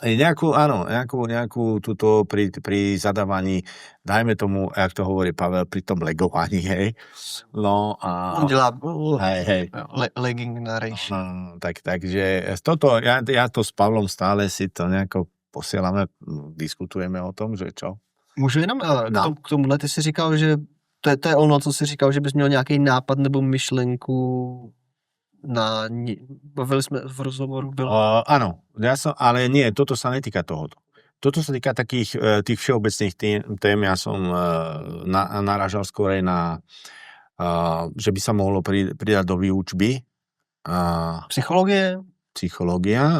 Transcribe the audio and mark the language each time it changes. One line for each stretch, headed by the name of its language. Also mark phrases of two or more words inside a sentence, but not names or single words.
Slovak: Nejakú túto pri zadávaní, dajme tomu, jak to hovorí Pavel, pri tom legovaní, hej. No a...
Czech: On dělá
English: legging narration.
Slovak: Takže toto, ja to s Pavlom stále si to nejako posielame, diskutujeme o tom, že čo.
Czech: Můžu jenom k tomuhle, ty si říkal, že to je ono, co si říkal, že bys měl nějaký nápad nebo myšlenku bavili sme v rozhovoru.
Slovak: Áno, ale nie, toto sa netýka tohoto. Toto sa týka takých tých všeobecných tém, ja som narážal skôr aj na, že by sa mohlo pridať do výučby. Psychológia.